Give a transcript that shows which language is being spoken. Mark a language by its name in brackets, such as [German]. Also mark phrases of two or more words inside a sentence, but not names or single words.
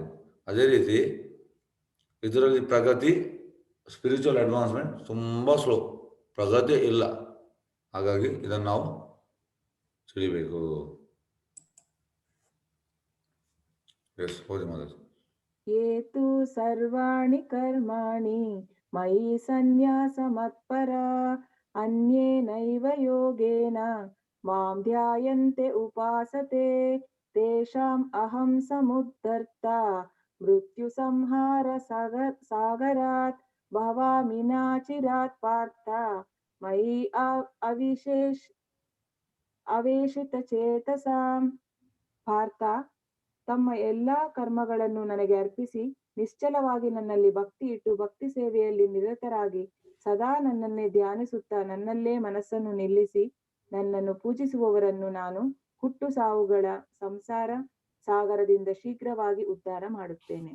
[Kannada] ಅದೇ ರೀತಿ ಇದರಲ್ಲಿ ಪ್ರಗತಿ, [English] spiritual advancement [Kannada] ತುಂಬ ಸ್ಲೋ, ಪ್ರಗತಿ ಇಲ್ಲ. ಹಾಗಾಗಿ ಇದನ್ನು ನಾವು ತಿಳಿಬೇಕು. ಎಸ್, ಓದಿ ಮೊದಲು. [Sanskrit] ಏತು ಸರ್ವಾಣಿ ಕರ್ಮಾಣಿ ಮಯಿ ಸನ್ಯಾಸ ಮತ್ಪರ ಅನ್ಯೇನೈವ ಯೋಗೇನ ಮಾಂ ಧ್ಯಾಯಂತೆ ಉಪಾಸತೆ ತೇಷಾಂ ಅಹಂ ಸಮುದ್ಧರ್ತ ಮೃತ್ಯು ಸಂಹಾರ ಸಾಗರಾತ್ ಭವಾಮಿ ನಾಚಿರಾತ್ ಪಾರ್ಥ ಮಯಿ ಅವೇಶಿತ ಚೇತಸಾಂ. [Kannada] ಪಾರ್ಥ, ತಮ್ಮ ಎಲ್ಲಾ ಕರ್ಮಗಳನ್ನು ನನಗೆ ಅರ್ಪಿಸಿ ನಿಶ್ಚಲವಾಗಿ ನನ್ನಲ್ಲಿ ಭಕ್ತಿ ಇಟ್ಟು ಭಕ್ತಿ ಸೇವೆಯಲ್ಲಿ ನಿರತರಾಗಿ ಸದಾ ನನ್ನನ್ನೇ ಧ್ಯಾನಿಸುತ್ತಾ ನನ್ನಲ್ಲೇ ಮನಸ್ಸನ್ನು ನಿಲ್ಲಿಸಿ ನನ್ನನ್ನು ಪೂಜಿಸುವವರನ್ನು ನಾನು ಹುಟ್ಟು ಸಾವುಗಳ ಸಂಸಾರ ಸಾಗರದಿಂದ ಶೀಘ್ರವಾಗಿ ಉದ್ಧಾರ ಮಾಡುತ್ತೇನೆ.